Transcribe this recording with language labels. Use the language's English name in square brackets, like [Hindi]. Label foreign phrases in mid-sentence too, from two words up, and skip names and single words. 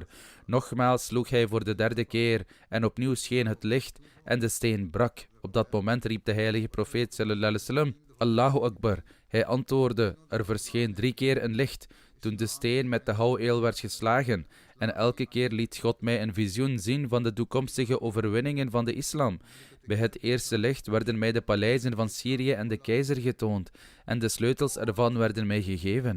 [Dutch] Nogmaals sloeg hij voor de 3e keer en opnieuw scheen het licht en de steen brak. Op dat moment riep de heilige profeet [Arabic] صلى الله عليه وسلم: الله أكبر. [Dutch] Hij antwoordde: er verscheen 3 keer een licht. Toen de steen met de houweel werd geslagen. En elke keer liet God mij een visioen zien van de toekomstige overwinningen van de islam. Bij het eerste licht werden mij de paleizen van Syrië en de keizer getoond, en de sleutels ervan werden mij gegeven.